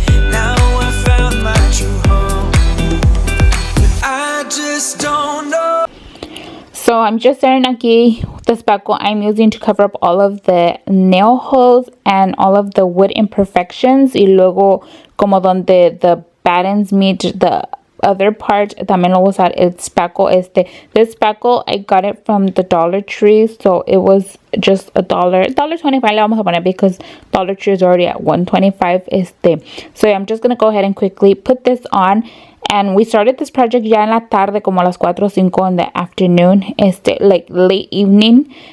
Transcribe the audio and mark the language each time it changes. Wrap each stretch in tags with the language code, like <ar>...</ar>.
<en>Now I found my true home. But I just don't know. So I'm just starting aquí the spackle I'm using to cover up all of the nail holes and all of the wood imperfections.</en> <es>Y luego como donde</es> <en>the battens meet the other part,</en> <es>también lo voy a usar el spackle.</es> <en>This spackle I got it from the Dollar Tree, so it was just $1.25</en> <es>le vamos a poner</es> <en>because Dollar Tree is already at $1.25. So yeah, I'm just gonna go ahead and quickly put this on. And we started this project</en> <es>ya en la tarde, como a las 4 o 5</es> <en>in the afternoon, like late evening.</en>